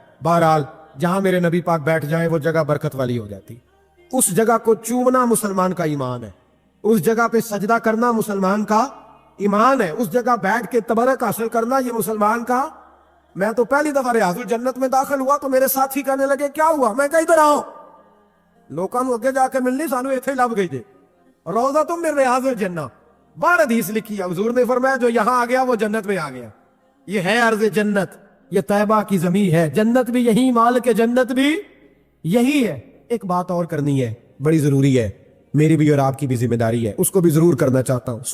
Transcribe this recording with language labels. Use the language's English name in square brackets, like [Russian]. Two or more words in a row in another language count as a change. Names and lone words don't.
[Urdu] بہرحال جہاں میرے نبی پاک بیٹھ جائیں وہ جگہ برکت والی ہو جاتی. اس جگہ کو چومنا مسلمان کا ایمان ہے, اس جگہ پہ سجدہ کرنا مسلمان کا ایمان ہے, اس جگہ بیٹھ کے تبرک حاصل کرنا یہ مسلمان کا. میں تو پہلی دفعہ ریاض الجنت میں داخل ہوا تو میرے ساتھی کہنے لگے کیا ہوا؟ میں کہا ادھر آؤ, [Punjabi] لوکاں نوں اگے جا کے ملنی, سانو ایتھے لب گئی جے. [Urdu] روضہ تم من ریاض الجنہ, 12 حدیث لکھی ہے. حضور نے فرمایا جو یہاں آ گیا وہ جنت میں آ گیا. یہ ہے ارض جنت, یہ طیبہ کی زمین ہے. جنت بھی یہی, مال کے جنت بھی یہی ہے. ایک بات اور کرنی ہے, بڑی ضروری ہے, میری بھی اور آپ کی بھی ذمہ داری ہے, اس کو بھی ضرور کرنا چاہتا ہوں.